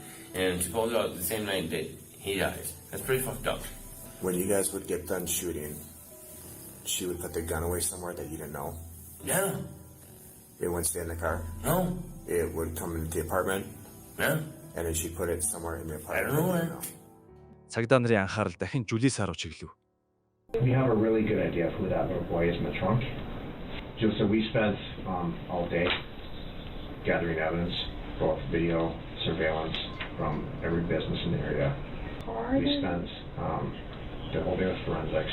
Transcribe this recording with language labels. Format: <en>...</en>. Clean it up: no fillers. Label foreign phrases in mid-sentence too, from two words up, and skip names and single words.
<en>And she pulled it out the same night that he dies. That's pretty fucked up. When you guys would get done shooting, she would put the gun away somewhere that you didn't know? Yeah. It wouldn't stay in the car? No. It would come into the apartment? Yeah. And then she'd put it somewhere in the apartment? I don't know where.</en> <mn>Цагдаа нарын анхаарал дахин Жулиса руу чиглэв.</mn> <en>We have a really good idea of who that little boy is in the trunk. So we spent all day gathering evidence, both video, surveillance from every business in the area. We spent the whole day with forensics.</en>